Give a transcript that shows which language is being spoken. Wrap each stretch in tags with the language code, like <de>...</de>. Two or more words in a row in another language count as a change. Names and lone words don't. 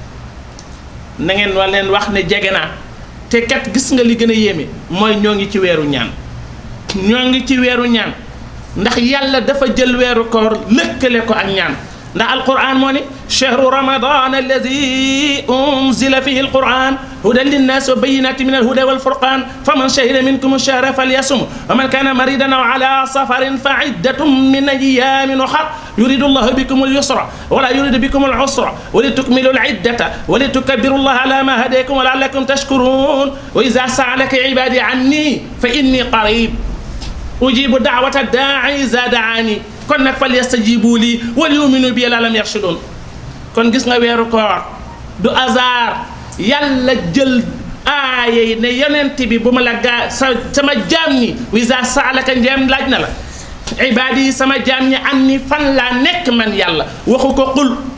<wo>na ngeen wa leen wax ne jege naa te kat gis nga li gën a yéeme mooy ñoo ngi ci weeru ñaan ñoo ngi ci weeru ñaan ndax yàlla dafa jël weeru koor lëkkale ko ak ñaan ndax alquran moo ni</wo> <ar>شهر رمضان الذي أنزل فيه القرآن هدى للناس وبينات من الهدى والفرقان فمن شهد منكم الشهر فليصمه ومن كان مريضا أو على سفر فعدة من أيام أخر يريد الله بكم اليسر ولا يريد بكم العسر ولتكملوا العدة ولتكبروا الله على ما هداكم و لعلكم تشكرون وإذا سألك عبادي عني فإني قريب أجيب دعوة الداع إذا دعان</ar> <wo>kon nag</wo> <ar>فليستجيبوا لي وليؤمنوا بي لعلهم يرشدون</ar> <wo>kon gis nga weeru koor du hasard yàlla jël aaya yi ne yonent bi bu ma la gaa sama jaam ñi</wo> <ar>وإذا سألك</ar> <wo>njeem laaj na la ibaadi yi sama jaam ñi</wo> <ar>عني</ar> <wo>fan laa nekk man yàlla waxu ko qul</wo>